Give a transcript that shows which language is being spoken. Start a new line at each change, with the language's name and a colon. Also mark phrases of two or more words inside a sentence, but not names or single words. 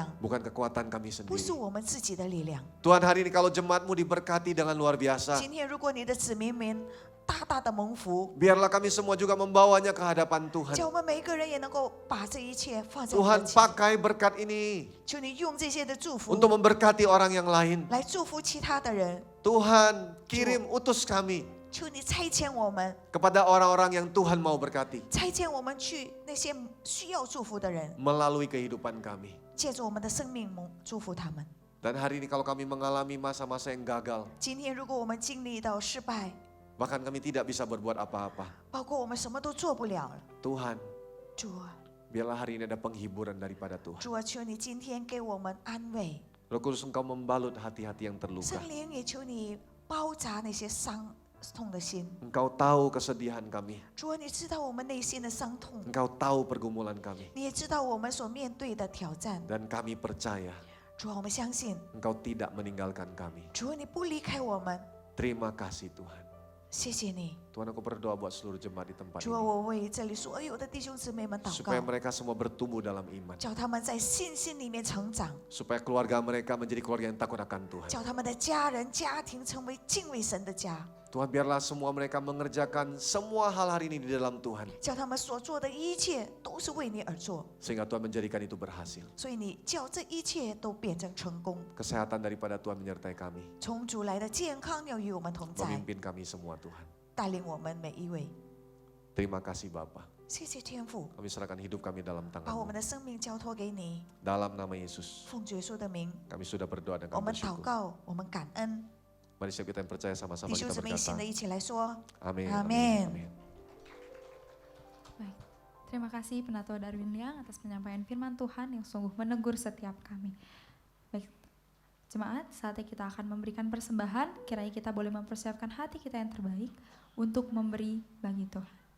Indonesian: bukan kekuatan kami
Chinese: 不是
Indonesian: sendiri.
Chinese: 我们自己的力量。
Indonesian: Tuhan, hari ini kalau jemaat-Mu diberkati dengan luar biasa,
Chinese: 今天如果你的子民们大大的蒙福，
Indonesian: biarlah kami semua juga membawanya ke hadapan Tuhan.
Chinese: 叫我们每一个人也能够把这一切放在你
Indonesian: Tuhan,
Chinese: 的前，
Indonesian: pakai berkat ini
Chinese: 求你用这些的祝福
Indonesian: untuk memberkati orang yang lain.
Chinese: 来祝福其他的人。
Indonesian: Tuhan, kirim utus kami
Chinese: 求你差遣我们，
Indonesian: kepada orang-orang yang Tuhan mau berkati
Chinese: 差遣我们去那些需要祝福的人，
Indonesian: melalui kehidupan kami.
Chinese: 借着我们的生命祝福他们。
Indonesian: Dan hari ini kalau kami mengalami masa-masa yang gagal,
Chinese: 今天如果我们经历到失败，
Indonesian: bahkan kami tidak bisa berbuat apa-apa,
Chinese: 包括我们什么都做不了了，
Indonesian: Tuhan,
Chinese: 主啊，
Indonesian: biarlah hari ini ada penghiburan daripada Tuhan.
Chinese: 主啊，求你今天给我们安慰，
Indonesian: Roh Kudus, Engkau membalut hati-hati yang terluka.
Chinese: 圣灵也求你包扎那些伤痛的心。
Indonesian: Engkau tahu kesedihan kami,
Chinese: 主啊，你知道我们内心的伤痛，
Indonesian: Engkau tahu pergumulan kami,
Chinese: 你也知道我们所面对的挑战。
Indonesian: dan kami percaya
Chinese: 主啊，我们相信，
Indonesian: Engkau tidak meninggalkan kami.
Chinese: 主啊，你不离开我们。
Indonesian: Terima kasih Tuhan.
Chinese: 谢谢你，
Indonesian: Tuhan, aku berdoa buat seluruh jemaat di tempat
Chinese: 主啊，
Indonesian: ini.
Chinese: 我为这里所有的弟兄姊妹们祷
Indonesian: Supaya
Chinese: 告，
Indonesian: mereka semua bertumbuh dalam iman.
Chinese: 叫他们在信心里面成长，
Indonesian: Supaya keluarga mereka menjadi keluarga yang takut akan Tuhan.
Chinese: 叫他们的家人、家庭成为敬畏神的家，
Indonesian: Tuhan, biarlah semua mereka mengerjakan semua hal hari ini di dalam Tuhan.
Chinese: 叫他们所做的一切都是为你而做，
Indonesian: Sehingga Tuhan menjadikan itu berhasil.
Chinese: 所以你叫这一切都变成成功。
Indonesian: Kesehatan daripada Tuhan menyertai kami.
Chinese: 从主来的健康要与我们同在，
Indonesian: Memimpin kami semua Tuhan.
Chinese: 带领我们每一位。
Indonesian: Terima kasih Bapa.
Chinese: 谢谢天父，
Indonesian: Kami serahkan hidup kami dalam
Chinese: 把我
Indonesian: tangan-Mu.
Chinese: 们的生命交托给你，
Indonesian: Dalam nama Yesus,
Chinese: 奉耶稣的名，
Indonesian: kami sudah berdoa dan
Chinese: 我
Indonesian: kami
Chinese: 们祷
Indonesian: bersyukur.
Chinese: 告，我们感恩。
Indonesian: Mari setiap kita yang percaya sama-sama
Chinese: 弟兄
Indonesian: kita
Chinese: 姊妹一起
Indonesian: berkata,
Chinese: 的一起来说，
Indonesian: Amin. Amin. Amin. Baik, terima kasih Penatua Darwin Liang atas penyampaian firman Tuhan yang sungguh menegur setiap kami. Baik, jemaat, saatnya kita akan memberikan persembahan. Kiranya kita boleh mempersiapkan hati kita yang terbaik untuk memberi bagi Tuhan.